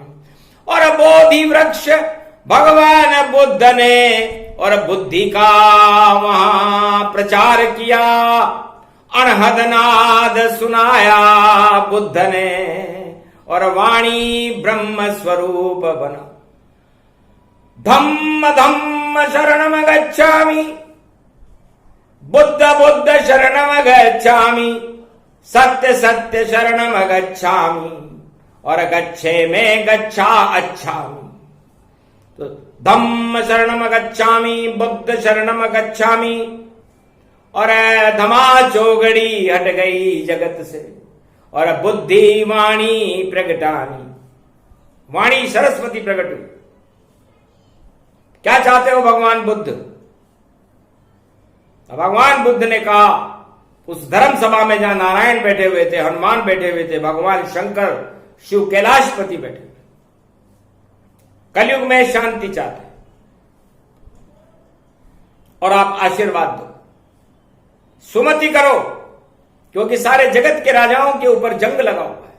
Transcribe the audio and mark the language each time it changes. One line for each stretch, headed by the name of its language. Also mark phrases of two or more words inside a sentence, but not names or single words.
Hindi: और बोधि वृक्ष भगवान बुद्ध ने, और बुद्धि का वहां प्रचार किया। अनहद नाद सुनाया बुद्ध ने, और वाणी ब्रह्म स्वरूप बना।
Pali: धम्म धम्म शरणम गच्छामि, बुद्ध बुद्ध शरणम गच्छामि, सत्य सत्य शरणम गच्छामि,
Hindi: और गच्छे में गच्छा अच्छामि।
Pali: तो धम्म शरणम गच्छामि, बुद्ध शरणम गच्छामि,
Hindi: और धमा चौगड़ी हट गई जगत से, और बुद्धि वाणी प्रगटानी। वाणी सरस्वती प्रकट हुई। क्या चाहते हो भगवान बुद्ध? भगवान बुद्ध ने कहा, उस धर्म सभा में जहां नारायण बैठे हुए थे, हनुमान बैठे हुए थे, भगवान शंकर शिव कैलाशपति बैठे हुए, कलयुग में शांति चाहते हैं, और आप आशीर्वाद दो, सुमति करो, क्योंकि सारे जगत के राजाओं के ऊपर जंग लगा हुआ है।